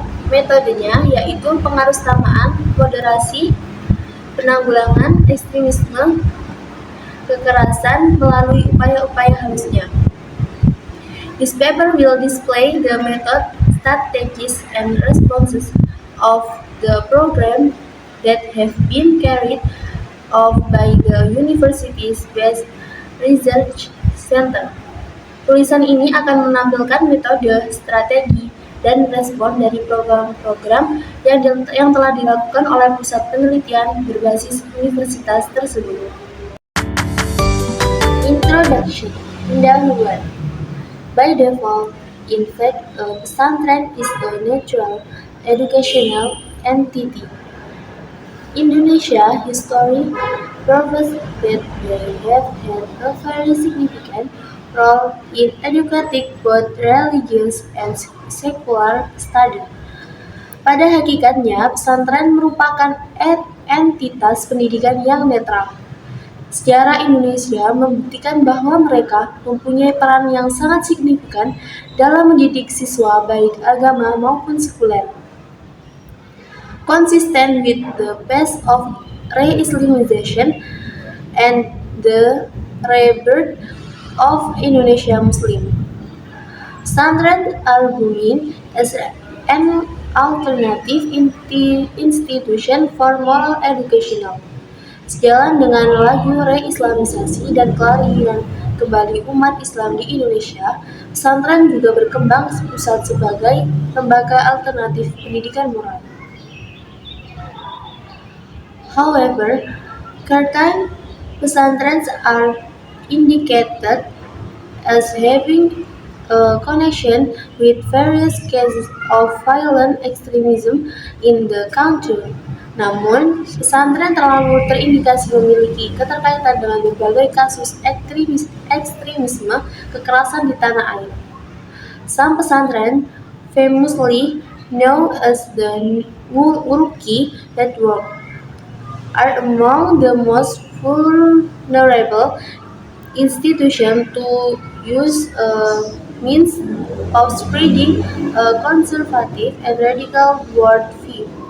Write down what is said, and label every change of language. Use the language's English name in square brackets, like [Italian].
[Indonesian] Metodenya yaitu pengarusutamaan, moderasi, penanggulangan ekstremisme kekerasan melalui upaya-upaya halusnya. [English] This paper will display the method, strategies, and responses of the program that have been carried out by the university's Based Research Center. [Indonesian] Tulisan ini akan menampilkan metode, strategi, dan respon dari program-program yang telah dilakukan oleh pusat penelitian berbasis universitas tersebut. [English] Introduction. [Indonesian] Pendahuluan. [English] By default, in fact, a pesantren is a natural educational entity. Indonesia history proves that they have had a very significant role in educating both religious and secular study. [Indonesian] Pada hakikatnya, pesantren merupakan entitas pendidikan yang netral. Sejarah Indonesia membuktikan bahwa mereka mempunyai peran yang sangat signifikan dalam mendidik siswa baik agama maupun sekuler. [English] Consistent with the path of re-Islamization and the rebirth of Indonesia Muslim. Pesantren are growing as an alternative institution for moral educational. [Indonesian] Sejalan dengan laju re-Islamisasi dan kelahiran kembali umat Islam di Indonesia, pesantren juga berkembang pusat sebagai lembaga alternatif pendidikan moral. [English] However, certain pesantrens are indicated as having a connection with various cases of violent extremism in the country. [Indonesian] Namun, pesantren terlalu terindikasi memiliki keterkaitan dengan berbagai kasus ekstremisme kekerasan di tanah air. [English] Some pesantren, famously known as the Wuruki Network, are among the most vulnerable institutions to use means of spreading a conservative and radical worldview.